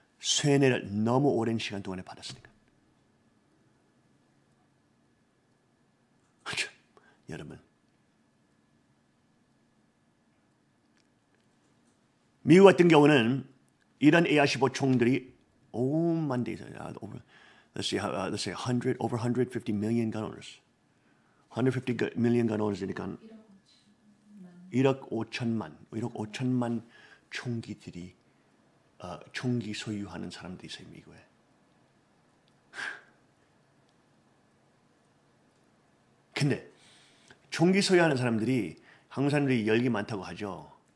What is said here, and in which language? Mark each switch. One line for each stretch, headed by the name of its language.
Korean: 쇠뇌를 너무 오랜 시간 동안에 받았으니까. 여러분, 미국 같은 경우는 이런 A-15 총들이 5만 대 있어요.
English: Let's say over 150 million gun owners. 150 million gun owners
Korean: 니까 1억 5천만 총기들이 총기 소유하는 사람들이 있어요, 미국에. 근데 총기 소유하는 사람들이 한국 사람들이 열기 많다고 하죠.